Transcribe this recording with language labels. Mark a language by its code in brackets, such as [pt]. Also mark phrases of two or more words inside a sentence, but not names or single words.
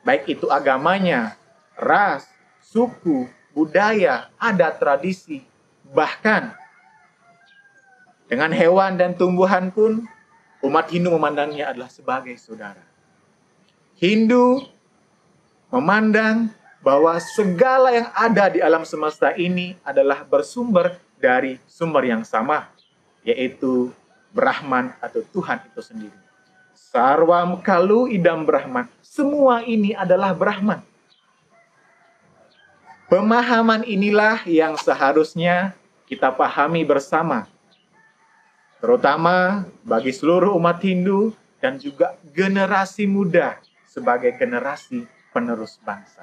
[id] baik itu agamanya, ras, suku, budaya, adat, tradisi, bahkan dengan hewan dan tumbuhan pun umat Hindu memandangnya adalah sebagai saudara. Hindu memandang bahwa segala yang ada di alam semesta ini adalah bersumber dari sumber yang sama, yaitu Brahman atau Tuhan itu sendiri. [sa] सर्वं खलु इदं ब्रह्म. [id] Semua ini adalah Brahman. Pemahaman inilah yang seharusnya kita pahami bersama, terutama bagi seluruh umat Hindu dan juga generasi muda sebagai generasi penerus bangsa.